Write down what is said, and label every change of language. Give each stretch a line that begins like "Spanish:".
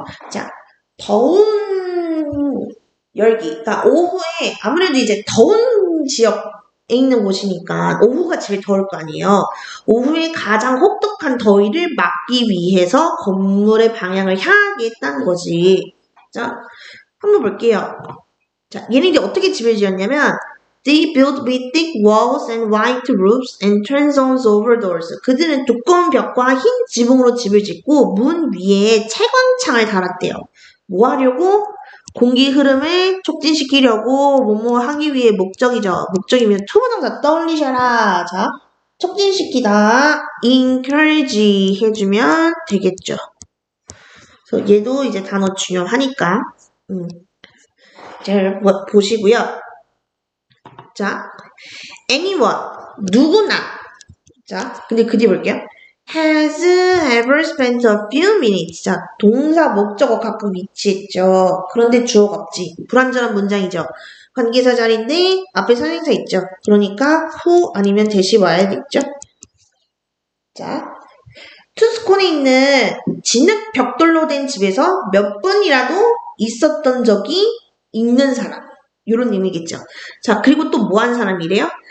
Korean: 자, 더운 열기. 그러니까 오후에 아무래도 이제 더운 지역에 있는 곳이니까 오후가 제일 더울 거 아니에요. 오후에 가장 혹독한 더위를 막기 위해서 건물의 방향을 향하게 했다는 거지. 자, 한번 볼게요. 자, 얘네들이 어떻게 집을 지었냐면
English: They built with thick walls and white roofs and transoms over doors.
Korean: 그들은 두꺼운 벽과 흰 지붕으로 집을 짓고 문 위에 채광창을 달았대요. 뭐 하려고? 공기 흐름을 촉진시키려고 뭐뭐 하기 위해 목적이죠. 목적이면 투부정사 떠올리셔라. 자, 촉진시키다, encourage 해주면 되겠죠. 그래서 얘도 이제 단어 중요하니까 잘 보시고요. 자, anyone, 누구나. 자, 근데 그 뒤에 볼게요.
English: has ever spent a few minutes.
Korean: 자, 동사, 목적어 각각 위치했죠. 그런데 주어가 없지. 불완전한 문장이죠. 관계사 자리인데 앞에 선행사 있죠. 그러니까 who 아니면 대시 와야겠죠. 자, 투스콘에 있는 진흙 벽돌로 된 집에서 몇 번이라도 있었던 적이 있는 사람. 이런 의미겠죠. 자, 그리고 또 뭐 한 사람이래요?